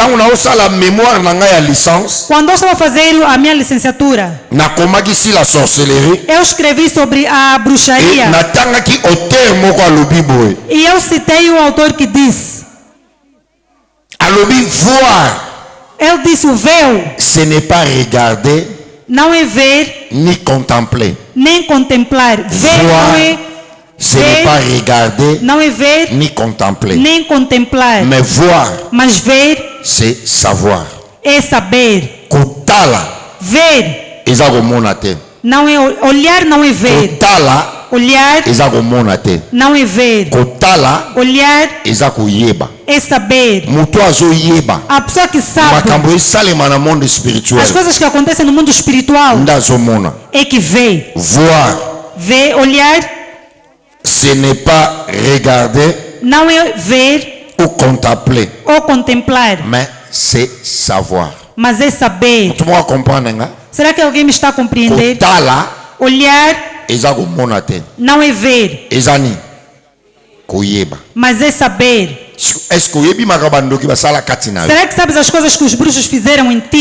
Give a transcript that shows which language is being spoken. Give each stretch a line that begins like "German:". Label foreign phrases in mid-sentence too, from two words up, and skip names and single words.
Portuguese: Quando eu estava fazendo a minha licenciatura, eu escrevi sobre a bruxaria. E eu citei o autor que diz: ele disse, o véu,
French: ce n'est pas regarder,
Portuguese: não é ver,
French: ni contempler.
Portuguese: Nem contemplar. Ver não é
French: ce n'est pas regarder,
Portuguese: não é ver,
French: ni contempler.
Portuguese: Nem contemplar.
French: Mais voir,
Portuguese: mas ver,
French: c'est savoir.
Portuguese: É saber. Kotala, ver, não é olhar, não é ver. Kotala, olhar, não é ver. Kotala, olhar, é saber. A pessoa que sabe as coisas que acontecem no mundo espiritual é que vê.
French: Voir,
Portuguese: ver, olhar,
French: ce n'est pas regarder,
Portuguese: não é ver ou contemplar,
French: mais c'est savoir.
Portuguese: Mas é saber. Será que alguém me está a compreender? Olhar não é ver, mas é saber. Será que sabes as coisas que os bruxos fizeram em ti?